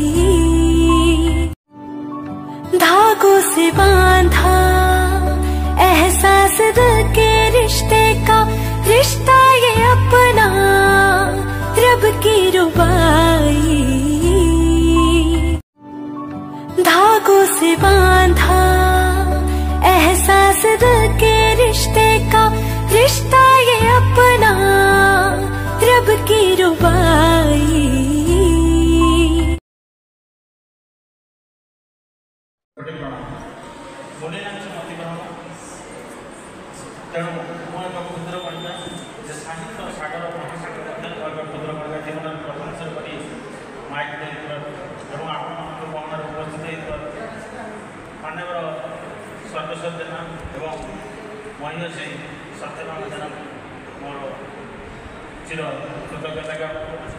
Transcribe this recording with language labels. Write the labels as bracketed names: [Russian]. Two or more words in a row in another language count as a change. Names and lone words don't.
[Hindi] धागों से बांधा एहसास दिल के रिश्ते का, रिश्ता ये अपना रब की रुबाई। धागों से बांधा एहसास दिल के रिश्ते का, रिश्ता ये अपना रब की रुबाई। [Odia] ତେଣୁ ମୁଁ ଏକ କ୍ଷୁଦ୍ର କଣିକା ଯେ ସାହିତ୍ୟ ସାଗର ମହାସାଗର ମଧ୍ୟ କ୍ଷୁଦ୍ର କଣିକା ଜୀବନରେ ପ୍ରଶଂସା କରି ମାଇକ୍ ଦେଇଥିବାରୁ ଏବଂ ଆପଣଙ୍କ ଗହଣରେ ଉପସ୍ଥିତ ହେଇଥିବାରୁ ମାନ୍ୟବର ସର୍ବେଶ୍ୱର ଜେନା ଏବଂ ମହିଷୀ ସତ୍ୟଭାମ ଜେନା ମୋର ଚିର କୃତଜ୍ଞତା ଜ୍ଞାପନ କରୁଛି।